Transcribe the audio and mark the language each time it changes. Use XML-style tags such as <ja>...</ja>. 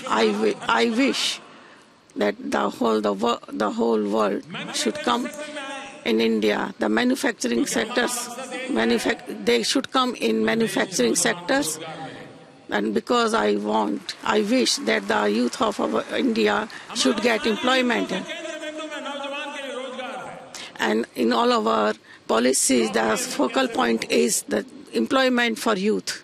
<en>I wish that the whole world should come in India. The manufacturing sectors, they should come in manufacturing sectors. And because I wish that the youth of India should get employment.</en> <hi>केंद्र बिंदु में नौजवान के लिए रोजगार है</hi> <en>And in all of our policies, the focal point is the employment for youth.</en>